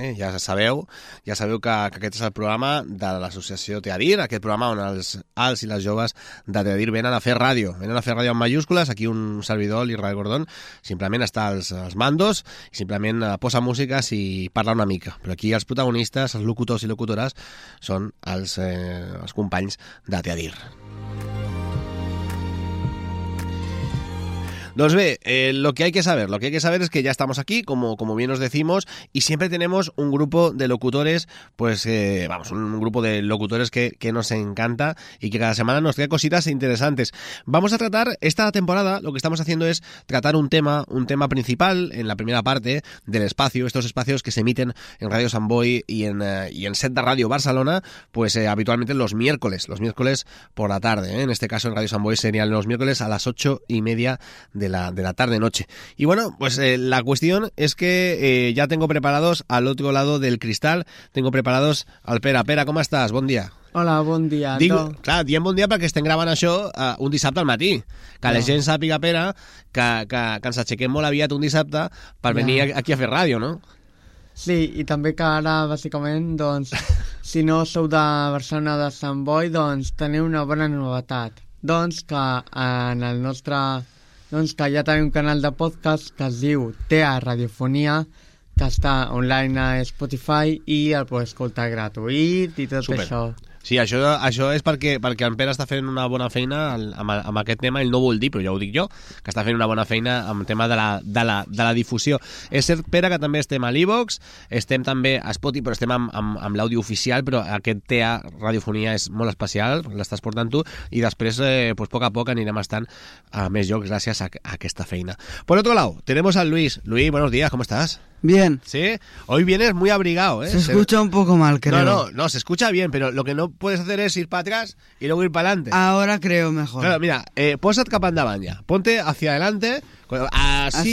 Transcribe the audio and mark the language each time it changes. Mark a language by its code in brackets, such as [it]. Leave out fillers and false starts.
[ca] Ja sabeu que aquest és el programa de l'associació Teadir, aquest programa on els i les joves de Teadir venen a fer ràdio amb majúscules. Aquí un servidor, l'Israel Gordón, simplement està als mandos, simplement posa música i parla una mica. Però aquí els protagonistes, els locutors i locutores, són els companys de Teadir. [es] Doncs bé, lo que hay que saber es que ya estamos aquí, como bien os decimos, y siempre tenemos un grupo de locutores, un grupo de locutores que nos encanta y que cada semana nos trae cositas interesantes. Vamos a tratar esta temporada, lo que estamos haciendo es tratar un tema principal en la primera parte del espacio, estos espacios que se emiten en Radio Sant Boi y en Set de Radio Barcelona, habitualmente los miércoles por la tarde, ¿eh? En este caso en Radio Sant Boi serían los miércoles a las 8:30 de la tarde-noche. Y bueno, la cuestión es que ya tengo preparados al otro lado del cristal, tengo preparados al Pera. Pera, ¿cómo estás? Buen día. Hola, buen día. [ca] Buen día perquè estem gravant això un dissabte al matí. Que no. La gent sàpiga, Pera, que ens aixequem molt aviat un dissabte per venir aquí a fer ràdio, no? Sí, i també que ara, bàsicament, doncs, si no sou de Barcelona de Sant Boi, doncs teniu una bona novetat. Doncs que en el nostre... Doncs que ja tenim un canal de podcast que es diu TEA Radiofonia, que està online a Spotify i el pots escoltar gratuït i tot. Super. Això. Sí, això és perquè en Pere està fent una bona feina amb aquest tema. Ell no vol dir, però ja ho dic jo, que està fent una bona feina amb el tema de la difusió. És cert, Pere, que també estem a l'iVoox, estem també a Spotify, però estem amb l'àudio oficial, però aquest TEA Radiofonia és molt especial, l'estàs portant tu, i després, pues, a poc a poc, anirem estant a més llocs gràcies a aquesta feina. [es] Por otro lado, tenemos a Luis. Luis, buenos días, ¿cómo estás? Bien. Sí, hoy vienes muy abrigado, ¿eh? Se escucha un poco mal, creo. No, se escucha bien, pero lo que no puedes hacer es ir para atrás y luego ir para adelante. Ahora creo mejor. Claro, mira, [ca] posa't cap endavant [es] ya. Ponte hacia adelante. Así.